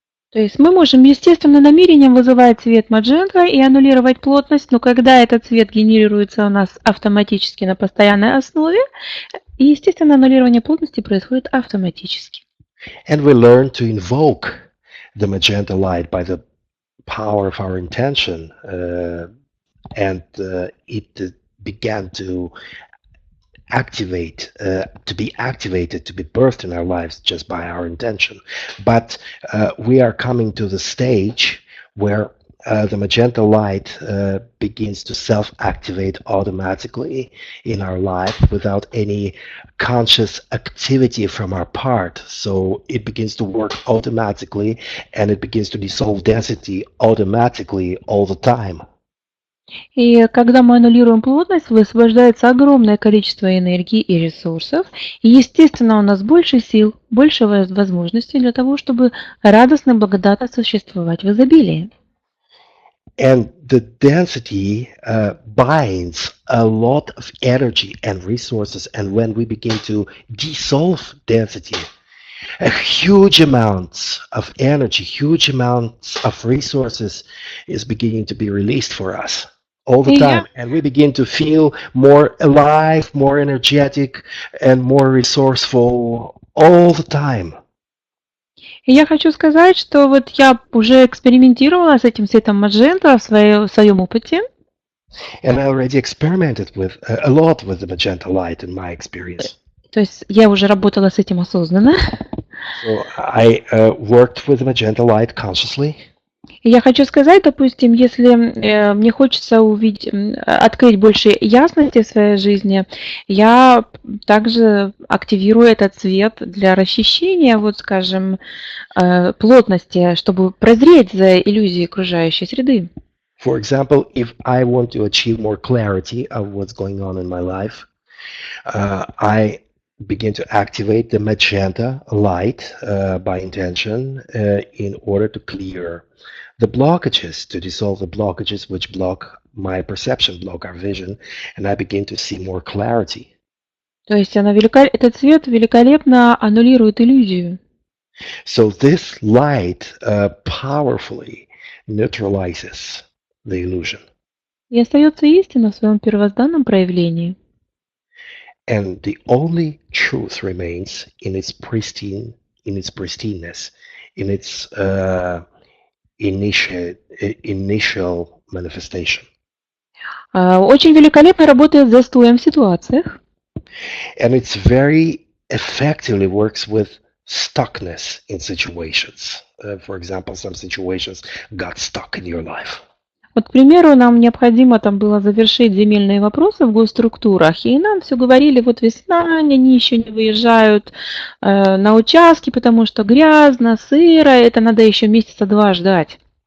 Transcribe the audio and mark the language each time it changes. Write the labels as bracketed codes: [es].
[ru] То есть мы можем естественным намерением вызывать цвет маджента и аннулировать плотность, но когда этот цвет генерируется у нас автоматически на постоянной основе, естественное аннулирование плотности происходит автоматически. [en] And we learn to invoke the magenta light by the power of our intention, and it began to activate, to be activated, to be birthed in our lives just by our intention. But we are coming to the stage where the magenta light begins to self-activate automatically in our life without any conscious activity from our part. So it begins to work automatically, and it begins to dissolve density automatically all the time. [ru] И когда мы аннулируем плотность, высвобождается огромное количество энергии и ресурсов. И, естественно, у нас больше сил, больше возможностей для того, чтобы радостно и благодатно существовать в изобилии. [en] And the density binds a lot of energy and resources. And when we begin to dissolve density, a huge amounts of energy, huge amounts of resources is beginning to be released for us all the time. And we begin to feel more alive, more energetic, and more resourceful all the time. [ru] И я хочу сказать, что вот я уже экспериментировала с этим цветом маджента в своем опыте. [en] And I already experimented with a lot with the magenta light in my experience. [ru] То есть я уже работала с этим осознанно. [en] So I worked with the magenta light consciously. [ru] И я хочу сказать, допустим, если мне хочется открыть больше ясности в своей жизни, я также активирую этот цвет для расчищения, вот скажем, плотности, чтобы прозреть за иллюзией окружающей среды. [en] For example, if I want to achieve more clarity of what's going on in my life, I begin to activate the magenta light by intention in order to clear the blockages, to dissolve the blockages which block my perception, block our vision, and I begin to see more clarity. [ru] То есть этот цвет великолепно аннулирует иллюзию. [en] So this light powerfully neutralizes the illusion. [ru] И остается истина в своем первозданном проявлении. [en] And the only truth remains in its pristineness, in its initial manifestation. [ru] Очень великолепно работает с застоем в ситуациях. [en] And it's very effectively works with stuckness in situations. For example, some situations got stuck in your life. [ru] Вот, к примеру, нам необходимо там было завершить земельные вопросы в госструктурах, и нам все говорили, вот весна, они еще не выезжают на участки, потому что грязно, сыро, это надо еще месяца 2 ждать.